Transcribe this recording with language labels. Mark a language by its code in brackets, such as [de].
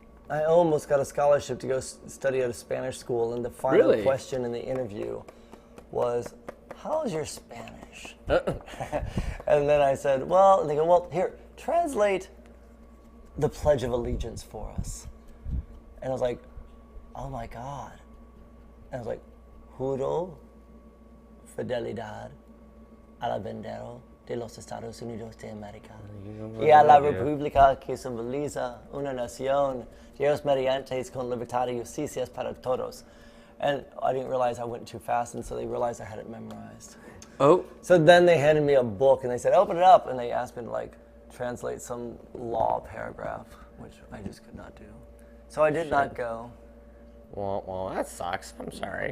[en] I almost got a scholarship to go study at a Spanish school, and the final Really? question in the interview was, how's your Spanish? And then I said, well, and they go, well, here, translate the Pledge of Allegiance for us. And I was like, oh my God. And I was like, [es] juro fidelidad a la bandera de los Estados Unidos de América y a la república que simboliza una nación, Dios mediante con libertad y justicia para todos. [en] And I didn't realize I went too fast, and so they realized I had it memorized. Oh. So then they handed me a book, and they said, open it up, and they asked me to, like, translate some law paragraph, which I just could not do. So I did not go. Well, that sucks. I'm sorry.